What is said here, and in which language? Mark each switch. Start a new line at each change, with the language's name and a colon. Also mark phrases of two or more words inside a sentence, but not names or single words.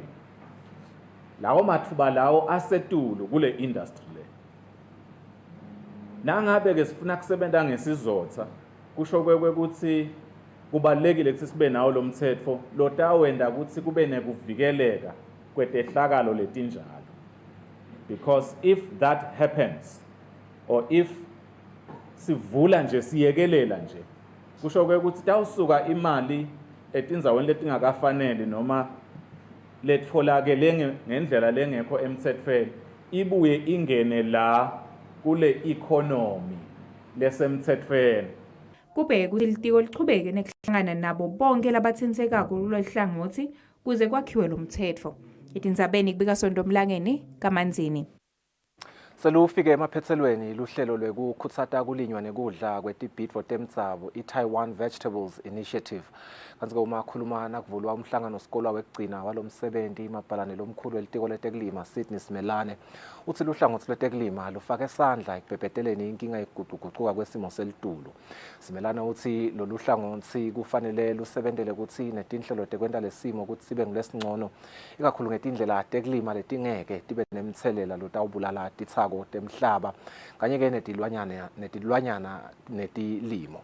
Swati: Lawo mathuba lawo asetulu kule industry le. Nangabe ke sifuna kusebenta ngesizotha kusho kwekuthi kubalekile ukuthi sibe nawo lo mthetho lotawenda ukuthi kube nekuvikeleka kwetehlakalo letinjalo.
English: Because if that happens, or if
Swati: sivula nje siyekelela nje, kusho ukuthi tawusuka imali etindzaweni letingakafanele noma letfolakele ngendlela lengekho emthethweni ibuye ingene la kule economy lesemthethweni. Kubheke ukuthi litiko lichubeke nekuhlangana nabo bonke labathintekako kulolu hlangothi kuze kwakhiwe lo mthetho. Tindzabeni kubika Sondomlangeni kaManzini. Selufike emaphethelweni luhlelo lwekukhutsata kulinywa nekudla kwetibhidvo temdzabo i-Taiwan Vegetables Initiative. Kanti ke uma khuluma kuvulwa umhlangano sikolwa wekugcina walomsebenzi mabhalane lomkhulu welitiko letekulima Sydney Simelane uthi luhlangothi lwetekulima lufake esandla ekubhebeteleni inkinga yokuguquguquka kwesimo selitulu. Simelane uthi lolu hlangothi kufanele lusebentele ukuthi netinhlelo tekwenta lesimo ukuthi sibe ngilesingcono ikakhulu ngetindlela tekulima letingeke tibe nemthelela lotawubulala titsako temhlaba kanye ke netilwanyana netilimo.